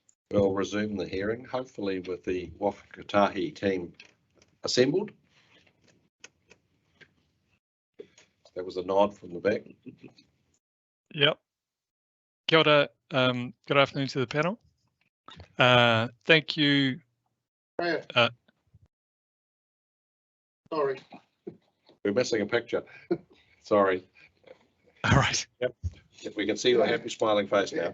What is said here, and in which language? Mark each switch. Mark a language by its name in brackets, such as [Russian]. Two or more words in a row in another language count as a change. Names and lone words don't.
[English] We'll resume the hearing, hopefully with the Waka Kotahi team assembled. That was a nod from the back. Yep. [Māori] Kia ora, [English] good afternoon to the panel. Thank you. Sorry. We're missing a picture. Sorry. All right. Yep. We can see your happy smiling face now.